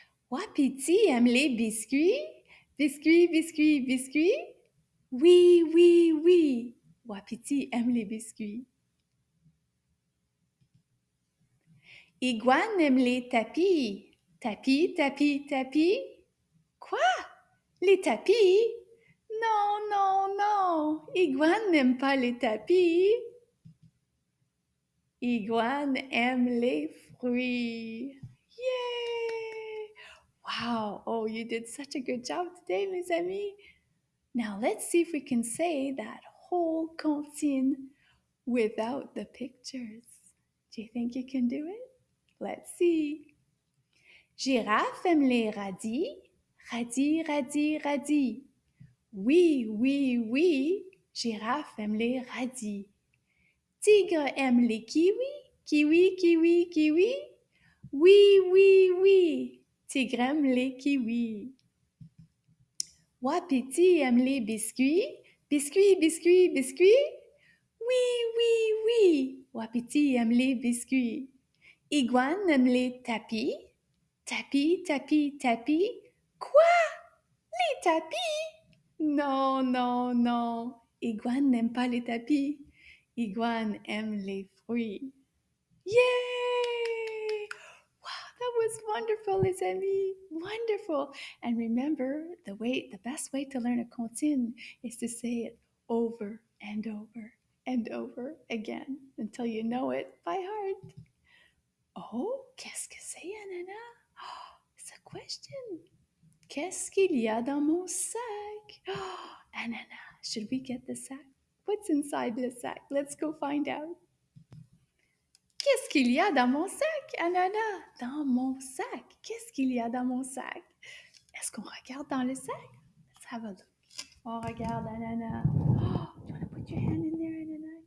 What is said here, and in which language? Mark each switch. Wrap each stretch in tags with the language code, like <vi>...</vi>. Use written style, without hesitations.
<fr>Wapiti aime les biscuits. Biscuits, biscuits, biscuits. Oui, oui, oui. Wapiti aime les biscuits. Iguane aime les tapis. Tapis, tapis, tapis. Quoi? Les tapis? Non, non, non. Iguane n'aime pas les tapis. Iguane aime les fruits. Yay! Wow.</fr> <en>Oh, you did such a good job today,</en> <fr>mes amis.</fr> <en>Now let's see if we can say that whole comptine without the pictures. Do you think you can do it? Let's see.</en> <fr>Girafe aime les radis. Radis, radis, radis. Oui, oui, oui. Girafe aime les radis. Tigre aime les kiwis. Kiwi, kiwi, kiwi. Oui, oui, oui. Tigre aime les kiwis. Wapiti aime les biscuits. Biscuits, biscuits, biscuits. Oui, oui, oui. Wapiti aime les biscuits. Iguane aime les tapis. Tapis, tapis, tapis. Quoi? Les tapis? Non, non, non. Iguane n'aime pas les tapis. Iguane aime les fruits. Yay!</fr> <en>Wow, that was wonderful,</en> <fr>les amis.</fr> <en>Wonderful. And remember, the best way to learn a comptine is to say it over and over and over again until you know it by heart.</en> <fr>Oh, qu'est-ce que c'est, Ananas? Oh,</fr> <en>it's a question.</en> <fr>Qu'est-ce qu'il y a dans mon sac?</fr> <en>Oh, Ananas, should we get the sack? What's inside the sack? Let's go find out.</en> <fr>Qu'est-ce qu'il y a dans mon sac, Ananas? Dans mon sac. Qu'est-ce qu'il y a dans mon sac? Est-ce qu'on regarde dans le sac?</fr> <en>Let's have a look.</en> <fr>On regarde,</fr> <en>Ananas. Oh, you want to put your hand in there, Ananas?</en>